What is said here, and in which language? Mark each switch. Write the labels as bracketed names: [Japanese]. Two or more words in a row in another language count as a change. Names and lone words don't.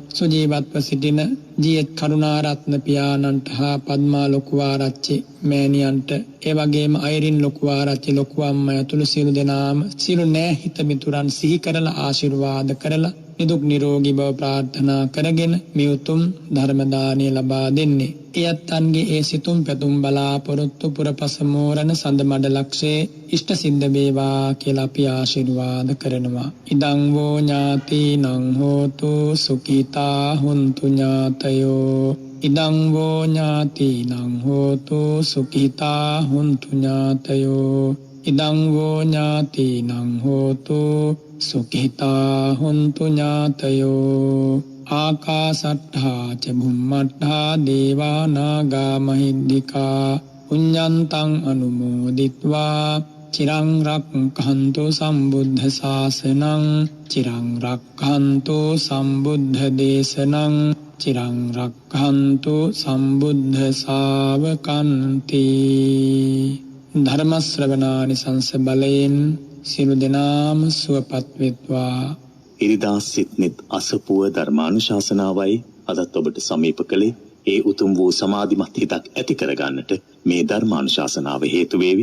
[Sinhala] සුජීවත්ව සිටින ජීඑත් කරුණාරත්න පියාණන්ට හා පද්මා ලොකුආරච්චි මෑණියන්ට ඒ වගේම අයිරින් ලොකුආරච්චි ලොකු අම්මා ඇතුළු සියලු දෙනාම සියලු නෑහිත මිතුරන් සිහි කරලා ආශිර්වාද කරලා නිදුක් නිරෝගී බව ප්‍රාර්ථනා කරගෙන මේ උතුම් ධර්ම දානය ලබා දෙන්නේ. එයත්න්ගේ ඒ සිතුම් පැතුම් බලාපොරොත්තු පුරපස මෝරණ සඳ මඩලක්ෂේ ඉෂ්ට සිද්ධ වේවා කියලා අපි ආශිර්වාද කරනවා. [Pali] ඉදං වෝ ඥාතිනං හෝතු සුඛිතා හුන්තු ඥාතයෝ. ඉදං වෝ ඥාතිනං හෝතු සුඛිතා හුන්තු ඥාතයෝ. ඉදං වෝ ඥාතිනං හෝතු සුඛිතා හුන්තු ඥාතයෝ. ආකාසට්ඨා ච බුම්මට්ඨා දේවා නාග මහිද්దికා පුඤ්ඤන්තං අනුමෝදිත්වා චිරං රක්ඛන්තු සම්බුද්ධ ශාසනං චිරං රක්ඛන්තු සම්බුද්ධ දේශනං චිරං රක්ඛන්තු සම්බුද්ධ ශාවකන්ති. [Sinhala] ධර්ම ශ්‍රවණානිසංස බලයෙන් සියලු දෙනාම සුවපත් වෙත්වා. ඉරිදා සිත්නෙත් අසපුව ධර්මානුශාසනාවයි අදත් ඔබට සමීප කළේ. ඒ උතුම් වූ සමාධිමත් හිතක් ඇති කරගන්නට මේ ධර්මානුශාසනාව හේතු වේවි.